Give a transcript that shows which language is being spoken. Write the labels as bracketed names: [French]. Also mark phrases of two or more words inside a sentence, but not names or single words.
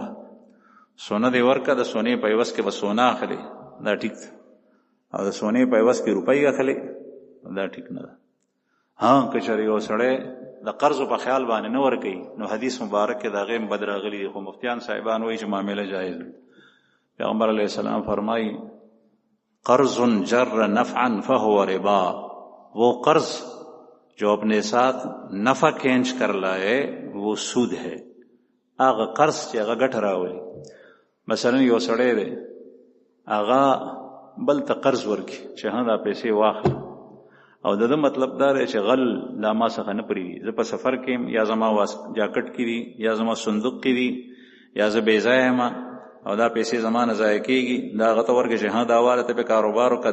[Pashto] سونه دې ورکه، د سونې په عوض کې به سونه اخلي، دا ټیک ده، او د سونې په عوض کې روپۍ اخلي، دا ټیک نه ده. ها که چېرې یو سړی د قرضو په خیال باندې نه ورکوي نو حدیث مبارک کې د هغې هم بد راغلي دي، خو مفتیان صاحبان وایي چې معامله جایز ده. پیغمبر علیه السلام فرمایي [Arabic] قرض جر نفعا فهو ربا، [Urdu] وہ قرض جو اپنے ساتھ نفع کھینچ کر لائے وہ سود ہے. [Pashto] هغه قرض چې هغه ګټه راولي، مثلا یو سړی دی هغه بل ته قرض ورکړي چې ها دا پیسې واخله، او د ده مطلب دا دی چې غل دا ما څخه نه پرېږدي، زه په سفر کې یم، یا زما جاکټ کې دي، یا زما صندوق کې دي، یا زه بې ځایه یم او دا پیسې زما نه ضایع کېږي، دا هغه ته ورکړه چې ها دا واله ته پې کاروبار وکړه.